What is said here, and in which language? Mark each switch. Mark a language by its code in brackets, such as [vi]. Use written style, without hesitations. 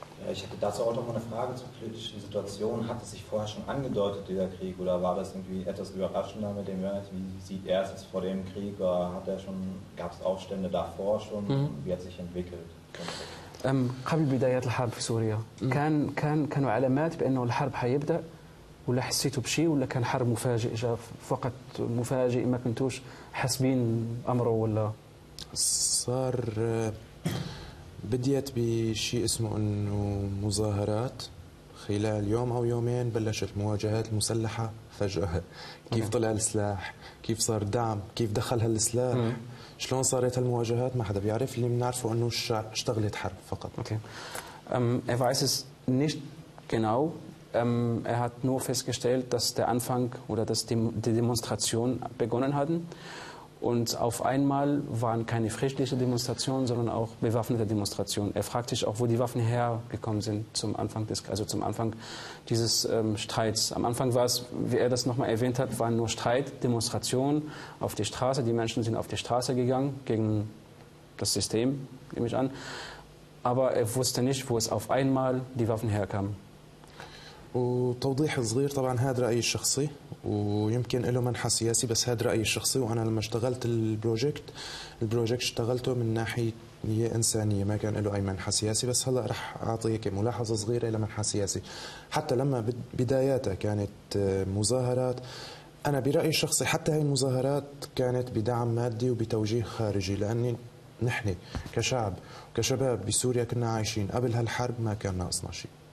[de] Ich hätte dazu auch noch mal eine Frage zur politischen Situation. Hat es sich vorher schon angedeutet, dieser Krieg, oder war das irgendwie etwas überraschender mit dem Jörg? Wie sieht er es vor dem Krieg? Gab es Aufstände davor schon? Wie hat es sich entwickelt? [ar] قبل بداية الحرب في سوريا كانوا علامات بأنه الحرب حيبدأ ولا حسيتوا بشيء ولا كان حرب مفاجئ جاء فقط مفاجئ ما كنتوش حاسبين أمره ولا صار بديت بشيء اسمه أنه مظاهرات خلال يوم أو يومين بلشت مواجهات المسلحة فجأة كيف طلع السلاح كيف صار دعم كيف دخل هالسلاح شلون صارت هالمواجهات ما حدا بيعرف اللي منعرفه أنه اشتغلت حرب فقط [de] Er weiß es nicht genau. Er hat nur festgestellt, dass der Anfang oder dass die Demonstration begonnen hatten. Und auf einmal waren keine friedliche Demonstrationen, sondern auch bewaffnete Demonstrationen. Er fragt sich auch, wo die Waffen hergekommen sind zum Anfang des, also zum Anfang dieses Streits. Am Anfang war es, wie er das nochmal erwähnt hat, waren nur Streit, Demonstrationen auf die Straße. Die Menschen sind auf die Straße gegangen gegen das System, nehme ich an. Aber er wusste nicht, wo es auf einmal die Waffen herkamen. [ar] وتوضيح صغير طبعا هذا رأيي الشخصي ويمكن له منحى سياسي بس هذا رأيي الشخصي وأنا لما اشتغلت البروجكت اشتغلته من ناحية إنسانية ما كان له أي منحى سياسي بس هلأ رح أعطيك ملاحظة صغيرة إلى منحى سياسي حتى لما بداياتها كانت مظاهرات أنا برأيي الشخصي حتى هاي المظاهرات كانت بدعم مادي وبتوجيه خارجي لأني نحن كشعب كشباب بسوريا كنا عايشين قبل هالحرب ما كان ناقصنا شيء